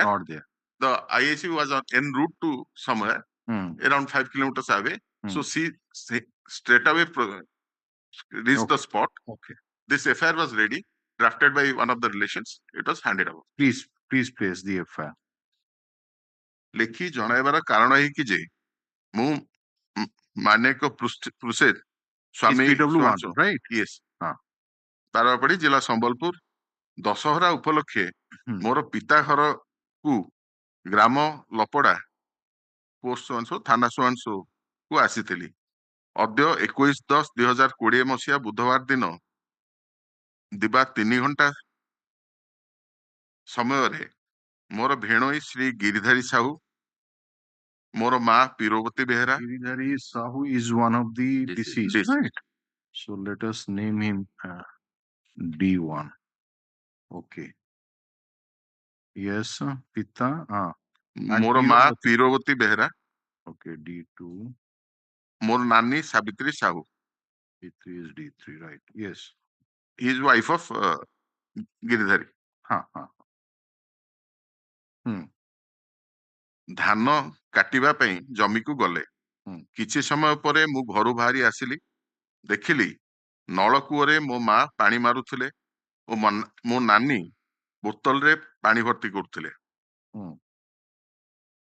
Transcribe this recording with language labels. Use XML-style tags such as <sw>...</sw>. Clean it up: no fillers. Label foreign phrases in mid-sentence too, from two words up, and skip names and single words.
<en>Not there. The IAC was en route to somewhere around 5 kilometers away. So she straight away reached the spot. Okay. This FIR was ready, drafted by one of the relations. It was handed over. Please place the FIR.</en> <or>ଲେଖି ଜଣାଇବାର କାରଣ ଏହି ଯେ ମୁଁ ମାନେକ ପ୍ରୋସେସ ସ୍ୱାମୀ</or> <en>right? Yes.</en> <or>ତାରାପଡ଼ି ଜିଲ୍ଲା ସମ୍ବଲପୁର ଦଶହରା ଉପଲକ୍ଷେ ମୋର ପିତା ଘରକୁ ଗ୍ରାମ ଲପଡା ପୋଷ୍ଟ ସୁଆଂଶୁ ଥାନା ସୁଆଂଶୁ କୁ ଆସିଥିଲି। ଅଦ୍ୟ 21/10/2020 ମସିହା ବୁଧବାର ଦିନ ଦିବା 3 ଘଣ୍ଟା ସମୟରେ ମୋର ଭେଣୋଇ ଶ୍ରୀ ଗିରିଧାରୀ ସାହୁ, ମୋର ମା ପିରବତୀ ବେହେରା.</or> <en>Giridhari Sahu is one of the deceased, right? So let us name him D1. Okay. Yes, Pita.</en> <or>ମୋର ମା ପିରବତୀ ବେହେରା.</or> <en>Okay, D2.</en> <or>ମୋର ନାନୀ ସାବିତ୍ରୀ ସାହୁ.</or> <en>D3 is D3, right? Yes. He is wife of Giridhari.</en> <or>ଧାନ କାଟିବା ପାଇଁ ଜମିକୁ ଗଲେ। କିଛି ସମୟ ପରେ ମୁଁ ଘରୁ ବାହାରି ଆସିଲି। ଦେଖିଲି ନଳକୂଅରେ ମୋ ମା ପାଣି ମାରୁଥିଲେ ଓ ମୋ ନାନୀ ବୋତଲରେ ପାଣି ଭର୍ତ୍ତି କରୁଥିଲେ।</or>